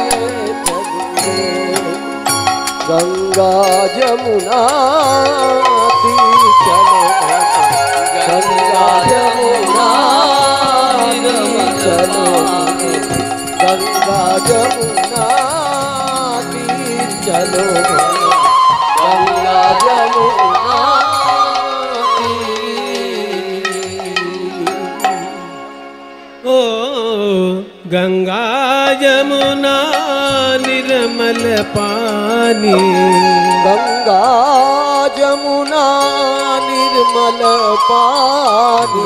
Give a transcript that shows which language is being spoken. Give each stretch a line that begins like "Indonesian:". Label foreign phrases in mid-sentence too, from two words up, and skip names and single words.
Bangla: গঙ্গা যমুনা তীর চলো, গঙ্গা যমুনা চলো, গঙ্গা যমুনা তীর চলো, গঙ্গা যমুনা
Hindi: ओ गंगा यमुना निर्मल पानी, गंगा जमुना निर्मल पानी,